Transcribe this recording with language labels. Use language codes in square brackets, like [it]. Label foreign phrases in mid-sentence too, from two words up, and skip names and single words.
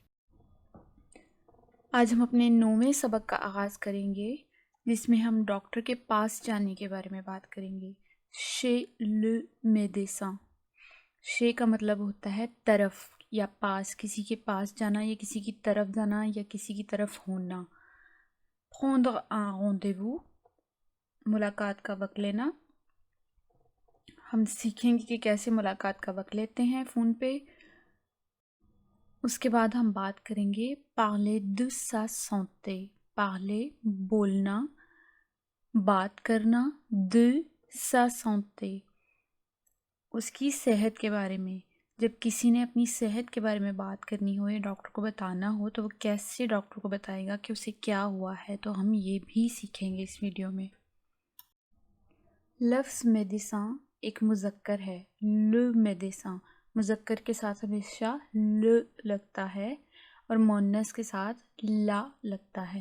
[ur] آج ہم اپنے 9ویں سبق کا آغاز کریں گے، جس میں ہم ڈاکٹر کے پاس جانے کے بارے میں بات کریں گے۔ [fr] chez le médecin, [ur] شے کا مطلب ہوتا ہے طرف یا پاس، کسی کے پاس جانا یا کسی کی طرف جانا یا کسی کی طرف ہونا۔ [fr] prendre un rendez-vous، [ur] ملاقات کا وقت لینا۔ ہم سیکھیں گے کہ کیسے ملاقات کا وقت لیتے ہیں فون پہ۔ اس کے بعد ہم بات کریں گے [fr] parler de sa santé، [ur] parler بولنا، بات کرنا، [fr] de sa santé [ur] اس کی صحت کے بارے میں۔ جب کسی نے اپنی صحت کے بارے میں بات کرنی ہو یا ڈاکٹر کو بتانا ہو تو وہ کیسے ڈاکٹر کو بتائے گا کہ اسے کیا ہوا ہے، تو ہم یہ بھی سیکھیں گے اس ویڈیو میں۔ لفظ میڈیسن ایک مذکر ہے، [fr] le médecin [ur] مذکر کے ساتھ ہمیشہ ل لگتا ہے اور مونس کے ساتھ لا لگتا ہے۔